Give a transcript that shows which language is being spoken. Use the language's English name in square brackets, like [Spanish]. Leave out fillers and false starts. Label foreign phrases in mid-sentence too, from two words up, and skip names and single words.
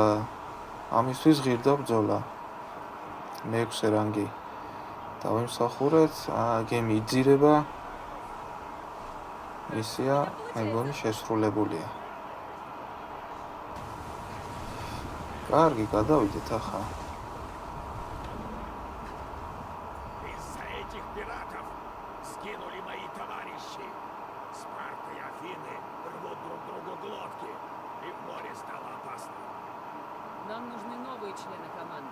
[Georgian] ამისთვის ღირდა ბრძოლა. მე-6 რანგი. დავიმსახურეთ, გემი იძირება. მისია მეგონი შესრულებულია. კარგი, გადავიდეთ ახლა. [Russian] Из-за этих пиратов скинули мои товарищи. Спарта и Афины рвут друг другу глотки, и в море стало опасно. Нам нужны новые члены команды.